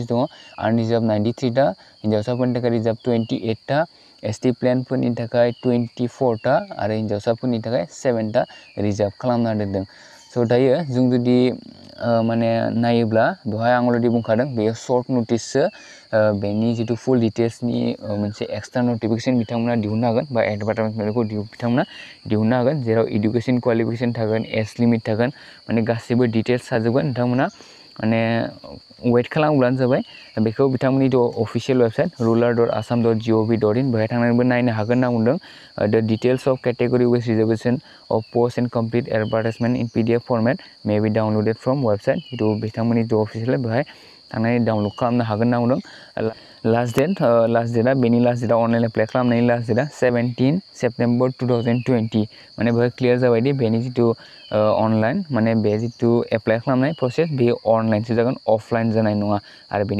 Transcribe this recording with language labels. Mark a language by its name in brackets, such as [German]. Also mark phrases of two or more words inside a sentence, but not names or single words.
[Bodo] दं आनरिजार्भ 93 टा हिन्जावसाफोरनि थाखाय रिजार्भ 28 टा ST प्लेनफोरनि थाखाय 24 टा आरो हिन्जावसाफोरनि थाखाय 7 टा रिजार्भ खालामना दोनदों स' दायो जों जुदि माने नायोब्ला बेवहाय आं अलरेडि बुंखादों बेयो [English] short notice [Bodo] बेनि जितु [English] full details [Bodo] मोनसे [English] extra notification [Bodo] बिथांमोना दिहुननो हागोन बा एडभार्टाइजमेन्टखौ बिथांमोना दिहुननो हागोन जेराव इडुकेशन क्वालिफिकेशन थागोन [English] age limit [Bodo] थागोन माने गासैबो डिटेल्स थाजोबगोन नोंथांमोना माने वेट खालामब्लानो जाबाय बेखौ बिथांमोननि [English] official website [Bodo] rural.assam.gov.in बेवहाय थांनानैबो नायनो हागोन होनना बुंदों [English] the details of category wise reservation of post and complete advertisement in PDF format may be downloaded from website [Bodo] जितु बिथांमोननि जो अफिसियेल बेवहाय थांनानै डाउनलड खालामनो हागोन होनना बुंदों [English] last date [Bodo] बेनि [English] last date online apply [Bodo] खालामनायनि [English] last date [Bodo] 17 सेप्टेम्बर 2020 माने बेवहाय क्लियर जाबाय दि बेनि जितु अनलाइन माने बे जितु एप्लाइ खालामनाय प्रसेस बेयो अनलाइनसो जागोन अफलाइन जानाय नङा आरो बेनि